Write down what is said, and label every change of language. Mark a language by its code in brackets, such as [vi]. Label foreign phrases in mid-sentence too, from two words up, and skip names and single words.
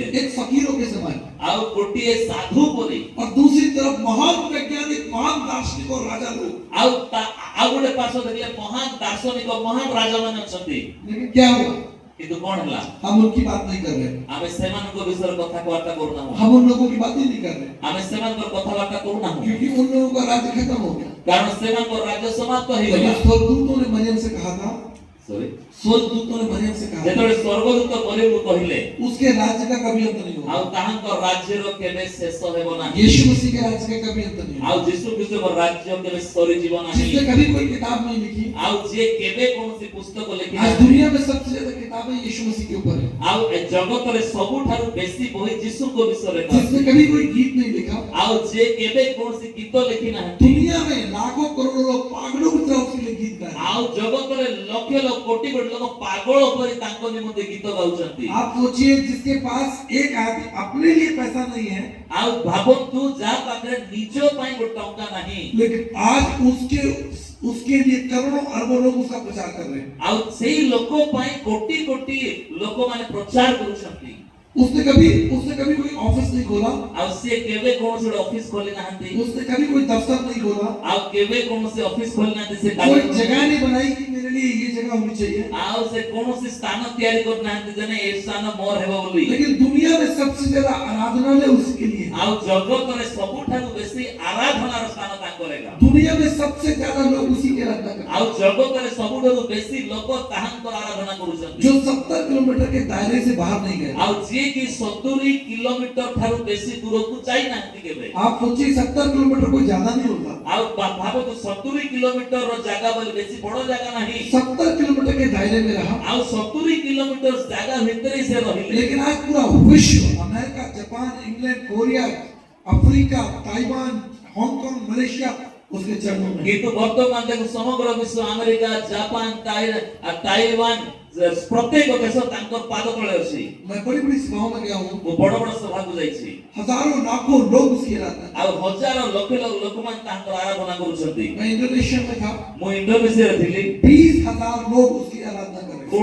[hi] एक फकीरों के समान [or] ଆଉ ଗୋଟିଏ ସାଧୁ ପରି [hi] और दूसरी तरफ महान वैज्ञानिक महान दार्शनिक और राजा लोग [or] ଆଉ ଆଉ ଗୋଟେ ପାର୍ଶ୍ୱ ଦେଖିଲେ ମହାନ ଦାର୍ଶନିକ ମହାନ ରାଜାମାନେ ଅଛନ୍ତି [hi] लेकिन क्या हुआ [or] କିନ୍ତୁ କଣ ହେଲା [hi] हम उनकी बात नहीं कर रहे [or] ଆମେ ସେମାନଙ୍କ ବିଷୟରେ କଥାବାର୍ତ୍ତା କରୁନାହୁଁ [hi] हम उन लोगों की बात ही नहीं कर रहे [or] ଆମେ ସେମାନଙ୍କର କଥାବାର୍ତ୍ତା କରୁନାହୁଁ [hi] क्योंकि उन लोगों का राज्य खत्म हो गया [or] କାରଣ ସେମାନଙ୍କର ରାଜ୍ୟ ସମାପ୍ତ [hi] लेकिन [or] ହେଇଗଲା [hi] स्वर्गदूतों ने मरियम से कहा था [or] ସରି [hi] स्वर्गदूतों ने मरियम से कहा [or] ଯେତେବେଳେ ସ୍ୱର୍ଗଦୂତ ମରିୟମକୁ କହିଲେ [hi] उसके राज्य का कभी अंत नहीं होगा [or] ଆଉ ତାହାଙ୍କ ରାଜ୍ୟର କେବେ ଶେଷ ହେବ ନାହିଁ [hi] यीशु मसीह के राज्य का कभी अंत नहीं [or] ଆଉ [hi] होगा [or] ଯୀଶୁ ଖ୍ରୀଷ୍ଟଙ୍କ ରାଜ୍ୟ କେବେ ସରିଯିବ ନାହିଁ [hi] जिसने कभी कोई किताब नहीं लिखी [or] ଆଉ ଯିଏ କେବେ କୌଣସି ପୁସ୍ତକ ଲେଖି [hi] आज दुनिया में सबसे ज्यादा किताबें यीशु मसीह के ऊपर है [or] ଆଉ ଏ ଜଗତରେ ସବୁଠାରୁ ବେଶୀ ବହି ଯୀଶୁଙ୍କ ବିଷୟରେ [hi] जिसने कभी कोई गीत नहीं लिखा [or] ଆଉ ଯିଏ କେବେ କୌଣସି ଗୀତ ଲେଖି ନାହାନ୍ତି [hi] दुनिया में लाखों करोड़ों लोग पागलों की तरह उसके लिए गीत गाए [or] ଆଉ ଜଗତରେ ଲକ୍ଷ ଲକ୍ଷ କୋଟି କୋଟି ଲୋକ ପାଗଳ ପରି ତାଙ୍କ ନିମନ୍ତେ ଗୀତ ଗାଉଛନ୍ତି [hi] आप सोचिए जिसके पास एक आदमी अपने लिए पैसा नहीं है [or] ଆଉ ଭାବନ୍ତୁ ଯାହା ପାଖରେ ନିଜ ପାଇଁ ଗୋଟେ ଟଙ୍କା ନାହିଁ [hi] लेकिन आज उसके लिए करोड़ों अरबों लोग उसका प्रचार कर रहे हैं [or] ଆଉ ସେଇ ଲୋକ ପାଇଁ କୋଟି କୋଟି ଲୋକମାନେ ପ୍ରଚାର କରୁଛନ୍ତି [hi] उसने कभी कोई ऑफिस नहीं खोला [or] ଆଉ ସେ କେବେ କୌଣସି ଗୋଟେ ଅଫିସ ଖୋଲି ନାହାନ୍ତି [hi] उसने कभी कोई दफ्तर नहीं खोला [or] ଆଉ କେବେ କୌଣସି ଅଫିସ ଖୋଲି ନାହାନ୍ତି ସେ [hi] कोई जगह नहीं बनाई कि मेरे लिए ये जगह होनी चाहिए [or] ଆଉ ସେ କୌଣସି ସ୍ଥାନ ତିଆରି କରିନାହାନ୍ତି ଯେ ନାଇଁ ଏ ସ୍ଥାନ ମୋର ହେବ ବୋଲି [hi] लेकिन दुनिया में सबसे ज्यादा आराधनालय उसके लिए है। [or] ଆଉ ଜଗତରେ ସବୁଠାରୁ ବେଶୀ ଆରାଧନାର ସ୍ଥାନ ତାଙ୍କର ଏକା [hi] दुनिया में सबसे ज्यादा लोग उसी की आराधना करते [or] ଆଉ ଜଗତରେ ସବୁଠାରୁ ବେଶୀ ଲୋକ ତାହାଙ୍କର ଆରାଧନା [hi] हैं [or] କରୁଛନ୍ତି [hi] जो 70 किलोमीटर के दायरे से बाहर नहीं गए [or] ଆଉ ଯିଏ କି 70 କିଲୋମିଟର ଠାରୁ ବେଶୀ ଦୂରକୁ ଯାଇନାହାନ୍ତି କେବେ [hi] आप सोचिए 70 किलोमीटर कोई ज्यादा नहीं होता [or] ଆଉ ଭାବନ୍ତୁ 70 କିଲୋମିଟରର ଜାଗା ବୋଲି ବେଶୀ ବଡ ଜାଗା ନାହିଁ [hi] 70 किलोमीटर के दायरे में रहा [or] ଆଉ 70 କିଲୋମିଟର ଜାଗା ଭିତରେ ସେ ରହିଲେ [hi] लेकिन आज पूरा विश्व अमेरिका जापान इंग्लैंड कोरिया अफ्रीका ताइवान हांगकांग मलेशिया उसके चरणों में [or] କିନ୍ତୁ ବର୍ତ୍ତମାନ ଦେଖୁ ସମଗ୍ର ବିଶ୍ୱ ଆମେରିକା ଜାପାନ ତାଇୱାନ ପ୍ରତ୍ୟେକ ଦେଶ ତାଙ୍କର ପାଦ ତଳେ ଅଛି [hi] मैं बड़ी बड़ी सभाओं में गया हूँ, [or] ମୁଁ ବଡ ବଡ ସଭା କୁ ଯାଇଛି [hi] हजारों लाखों लोग उसकी आराधना [or] ଆ ହଜାର ଲକ୍ଷ ଲୋକ ମାନ ତାଙ୍କର ଆରାଧନା କରୁଛନ୍ତି [hi] मैं इंडोनेशिया में था, [or] ମୁଁ ଇଣ୍ଡୋନେସିଆ ରେ ଥିଲି [hi] 20,000 लोग उसकी आराधना कर रहे